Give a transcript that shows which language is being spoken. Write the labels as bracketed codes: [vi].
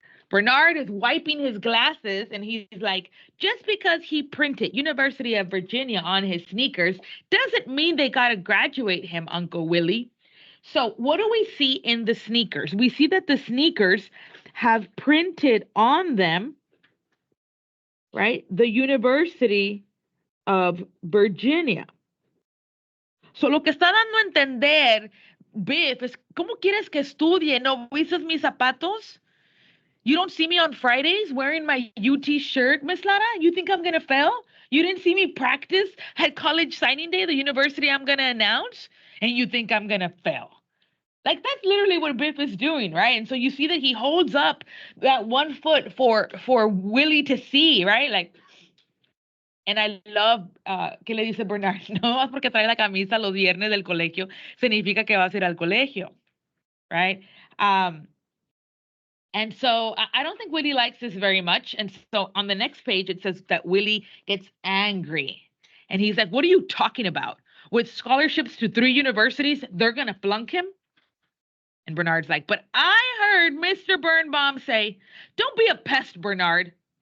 [en] Bernard is wiping his glasses and he's like, just because he printed University of Virginia on his sneakers doesn't mean they got to graduate him, Uncle Willie. So, what do we see in the sneakers? We see that the sneakers have printed on them, right, the University of Virginia. [es] So, lo que está dando a entender Biff es, ¿cómo quieres que estudie? ¿No viste mis zapatos? [en] You don't see me on Fridays wearing my UT shirt, Miss Lara? You think I'm going to fail? You didn't see me practice at college signing day, the university I'm going to announce, and you think I'm going to fail? Like, that's literally what Biff is doing, right? And so you see that he holds up that one foot for Willie to see, right? Like, and I love, [es] ¿qué le dice Bernard? No, porque trae la camisa los viernes del colegio, significa que vas a ir al colegio, right? [en] And so I don't think Willie likes this very much. And so on the next page, it says that Willie gets angry. And he's like, what are you talking about? With scholarships to 3 universities, they're going to flunk him? And Bernard's like, but I heard Mr. Birnbaum say, don't be a pest, Bernard.